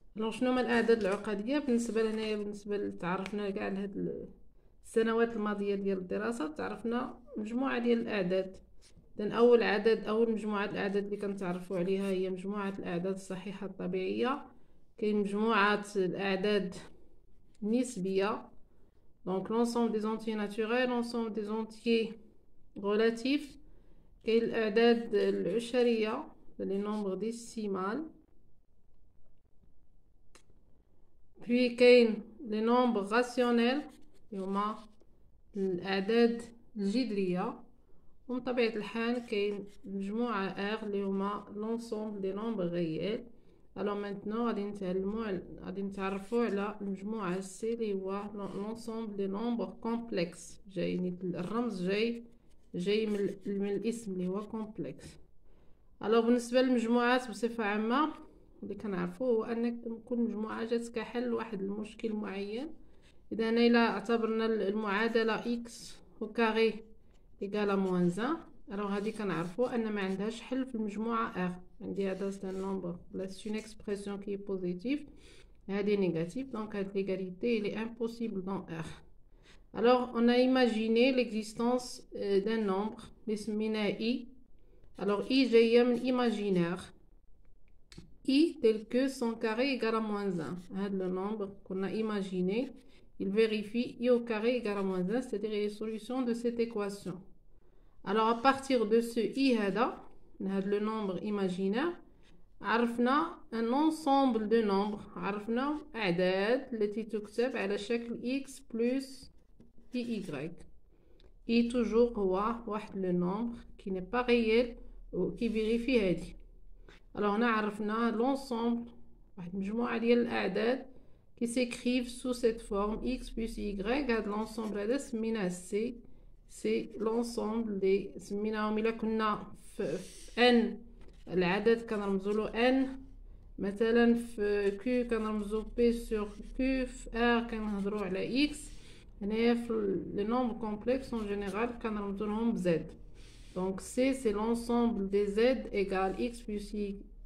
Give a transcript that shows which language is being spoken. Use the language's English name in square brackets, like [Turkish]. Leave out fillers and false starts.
[Arabic] شنو هما الاعداد العقديه؟ بالنسبه لهنايا بالنسبه تعرفنا كاع لهاد السنوات الماضيه ديال الدراسه، تعرفنا مجموعه ديال الاعداد. إذن أول مجموعة الأعداد اللي كنتعرفوا عليها هي مجموعة الأعداد الصحيحة الطبيعية. كاين مجموعة الأعداد النسبية، [French] donc l'ensemble des entiers naturels, l'ensemble des entiers relatifs. [Arabic] كاين الأعداد العشرية [French] les nombres décimales. [Arabic] puis كاين [French] les nombres rationnels [Arabic] اللي هما الأعداد الجذرية. ومن طبيعة الحال كاين مجموعة اللي هما [French] l'ensemble des nombres réels. [Arabic] maintenant غادي نتعرفوا على المجموعة سي اللي هو [French] l'ensemble des nombres complexes. [Arabic] جايني الرمز جاي من الاسم اللي هو complex. بالنسبة للمجموعات بصفة عامة اللي كنعرفوه هو ان كل مجموعة جات كحل واحد المشكل معين. اذا الا اعتبرنا المعادلة [French] x au carré égal à moins 1، [Arabic] غادي كنعرفوا ان ما عندهاش حل في المجموعه R. عندي هذا [French] سي نومبر لا سي اون اكسبرسيون كي بوزيتيف، هذه نيجاتيف، دونك هاد ليغاليتي il est impossible dans R. on a imaginé l'existence d'un nombre [Arabic] اللي سميناه [French] I. I [Arabic] جايه من [French] imaginaire I tel que son carré égal à moins 1. هذا le nombre qu'on a imaginé il vérifie I au carré égal à moins 1, c'est-à-dire les solutions de cette équation. à partir de ce I le nombre imaginaire عرفنا un ensemble de nombres، [Arabic] عرفنا أعداد التي تكتب على شكل [French] x plus y. I toujours [Arabic] هو واحد [French] le nombre qui n'est pas réel و qui vérifie هذه. هنا عرفنا l'ensemble [Arabic] واحد مجموعة ديال الأعداد [French] qui s'écrivent sous cette forme x plus y. [Arabic] هذا l'ensemble هذا سميناه C. [French] c'est l'ensemble des [Arabic] سميناهم إلا كنا في n العدد كنرمزو له n، مثلا في q كنرمزو p sur q، في r كنهضروا على x. هنايا في [French] لي نومبر كومبلكس en général [Arabic] كنرمزو لهم z. [French] donc c c'est l'ensemble des z égale x plus y.